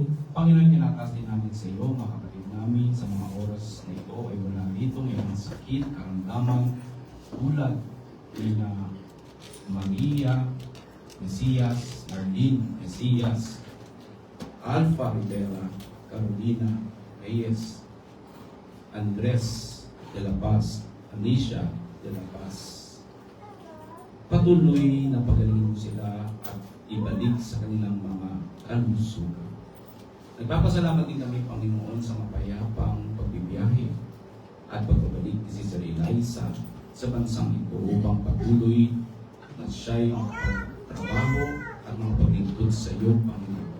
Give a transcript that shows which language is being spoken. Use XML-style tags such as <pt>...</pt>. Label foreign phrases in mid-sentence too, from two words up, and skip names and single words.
<tl>Panginoon, tinatas din namin sa iyo, mga kapatid namin, sa mga oras na ito ay wala rito may mga sakit, karamdaman, tulad nila Maria, Mesias, Arlene, Mesias, Alpha Rivera, Carolina, Reyes, Andres de la Paz, Anisha de la Paz. Patuloy na pagalingin mo sila at ibalik sa kanilang mga kalusugan. Nagpapasalamat din kami, Panginoon, sa mapayapang pagbibiyahe at pagbabalik ni Sister Eliza sa bansang ito upang patuloy na siya'y magtrabaho at magpaglingkod sa iyo, Panginoon.</tl>